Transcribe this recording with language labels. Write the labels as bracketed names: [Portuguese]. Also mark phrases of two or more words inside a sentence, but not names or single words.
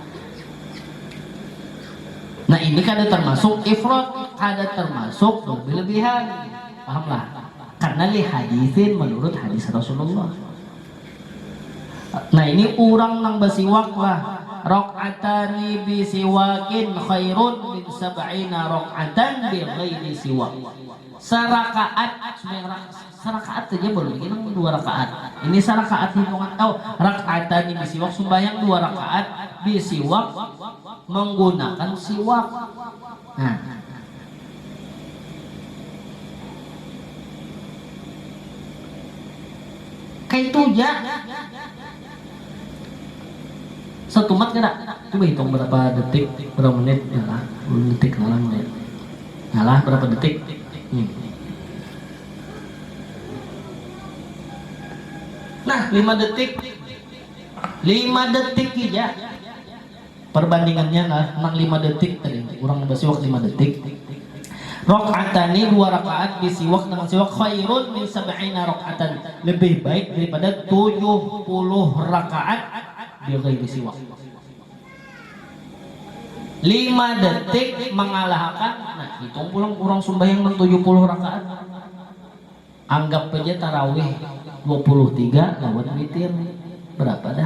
[Banjar] Nah ini kada termasuk ifrat, kada termasuk berlebihan, pahamlah? Karena [Arabic] لحديث [Banjar] menurut hadis Rasulullah. Nah ini orang nang bersiwak lah, [Arabic] ركعتان بسواك خير من سبعين ركعة بغير سواك. [Banjar] Serakaat aja boleh, ini 2 rakaat. Ini serakaat hitungan [Arabic] ركعتان بسواك [Banjar] sembahyang 2 rakaat bisiwak menggunakan siwak. Nah, kayak itu ya. Satu mat kira. Coba hitung berapa detik, berapa menit, ngalah, detik ngalah berapa detik. Nah, 5 detik aja. Perbandingannya nang 5 detik tadi. Kurang bersiwak 5 detik. Rakaatani 2 rakaat bisiwak dengan siwak [Arabic] خير من سبعين ركعة. [Banjar] Lebih baik daripada 70 rakaat [Arabic] بغير سواك. [Banjar] 5 detik mengalahkan. Nah, hitung pulang kurang sembahyang 70 rakaat. Anggap aja tarawih 23 lawan witir berapa dah?